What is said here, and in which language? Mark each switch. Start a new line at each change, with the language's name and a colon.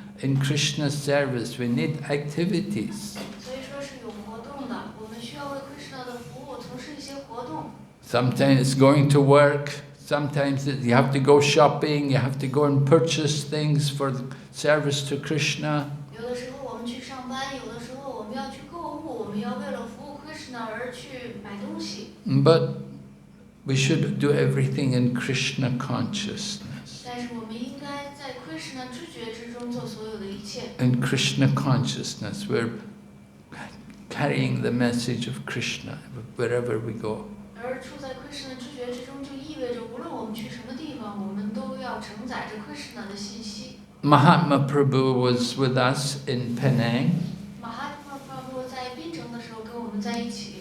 English: in Krishna's service, we need activities.
Chinese: 所以说是有活动的，我们需要为 Krishna 的服务从事一些活动。
English: Sometimes it's going to work, sometimes you have to go shopping, you have to go and purchase things for the service to Krishna.
Chinese: 有的时候我们去上班，有的时候我们要去购物，我们要为了服务 Krishna 而去买东西。
English: But we should do everything in Krishna consciousness.
Chinese: 但是我们应该在 Krishna 知觉之中做所有的一切。
English: In Krishna consciousness, we're carrying the message of Krishna wherever we go.
Chinese: 而处在 Krishna 知觉之中，就意味着无论我们去什么地方，我们都要承载着 Krishna 的信息。
English: Mahatma Prabhu was with us in Penang,
Chinese: 马哈特帕布在槟城的时候跟我们在一起，